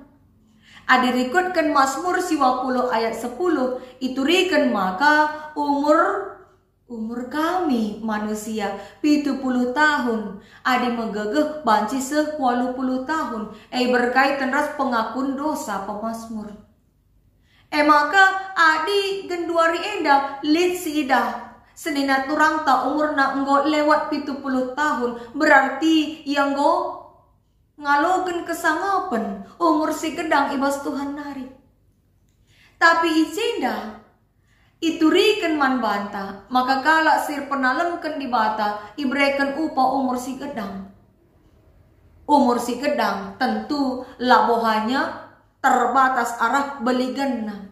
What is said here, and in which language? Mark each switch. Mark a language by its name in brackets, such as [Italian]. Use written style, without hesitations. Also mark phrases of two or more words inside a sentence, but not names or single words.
[Batak Karo] Adirikutkan Mazmur 20 ayat 10 iturikan maka umur kami manusia 70 tahun. Adi megegeh banci 80 tahun. Berkaitan ras pengakun dosa pemazmur. Maka adi genduari enda lid si ida. Senina turang ta umurna enggo lewat 70 tahun. Berarti yang go ngalogen kesangapen umur si gedang ibas Tuhan nari. Tapi ijenda iturikan man banta, maka kala sir penalemkan di bata, ibrekan upa umur si gedang. Umur si gedang tentu labohanya terbatas arah beliganna.